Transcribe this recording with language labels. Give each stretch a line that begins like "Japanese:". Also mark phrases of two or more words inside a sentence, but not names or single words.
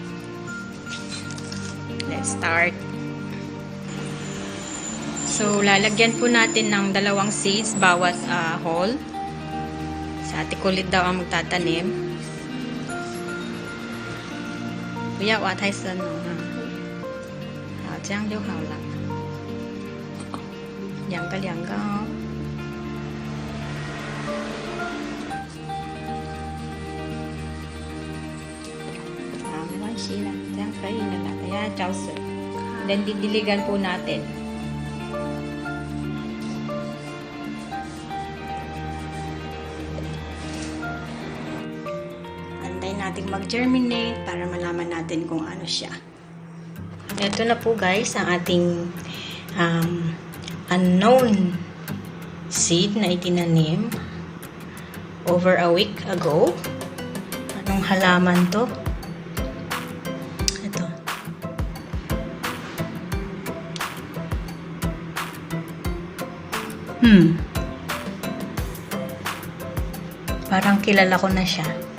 English: Let's start.
Filipino: So, lalagyan po natin ng 2 seeds bawat hole. Sa Ate Kulit daw ang magtatanim. Kuya,
Chinese: 挖太深了哈。好，这样就好了。2个哦。好，没关系啦，这样可以了啦。等下浇水。
Filipino: Then, didiligan po natin. Antayin natin mag-germinate para malaman natin kung ano siya. Ito na po guys, ang ating
English: unknown seed
Filipino: na itinanim
English: over a week ago.
Filipino: Anong halaman to? Ito. Parang kilala ko na siya.